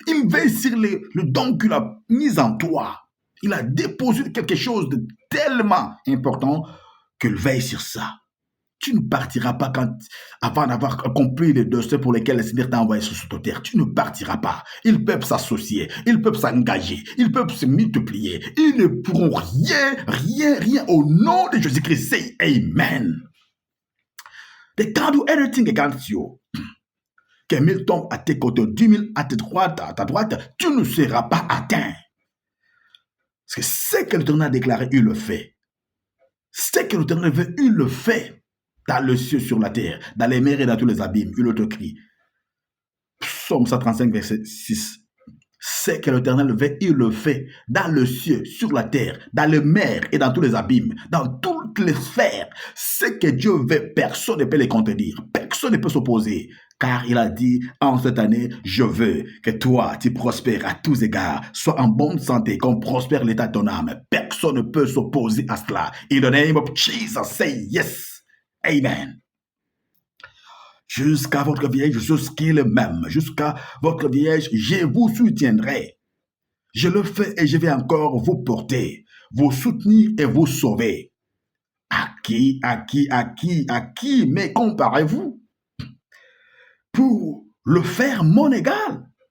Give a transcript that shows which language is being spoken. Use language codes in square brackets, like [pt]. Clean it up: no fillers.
[fr] Il veille sur le don qu'il a mis en toi. Il a déposé quelque chose de tellement important qu'il veille sur ça. Tu ne partiras pas avant d'avoir accompli les dossiers pour lesquels le Seigneur t'a envoyé sur cette terre. Tu ne partiras pas. Ils peuvent s'associer, ils peuvent s'engager, ils peuvent se multiplier. Ils ne pourront rien au nom de Jésus-Christ. [en] Say Amen. They can't do anything against you. [fr] Que 1000 tombent à tes côtés, 10 000 à ta droite, tu ne seras pas atteint. Parce que ce que l'Éternel a déclaré, il le fait. Ce que l'Éternel veut, il le fait. Dans le ciel, sur la terre, dans les mers et dans tous les abîmes, il te crie. Psaume 135, verset 6. C'est que l'Éternel veut, il le fait. Dans le ciel, sur la terre, dans les mers et dans tous les abîmes, dans toutes les sphères. Ce que Dieu veut, personne ne peut le contredire. Personne ne peut s'opposer. Car il a dit, en cette année, je veux que toi, tu prospères à tous égards, sois en bonne santé, qu'on prospère l'état de ton âme. Personne ne peut s'opposer à cela. [en] In the name of Jesus, say yes. Amen. [fr] Jusqu'à votre vieillesse, je suis le même. Jusqu'à votre vieillesse, je vous soutiendrai. Je le fais et je vais encore vous porter, vous soutenir et vous sauver. À qui me comparez-vous pour le faire mon égal?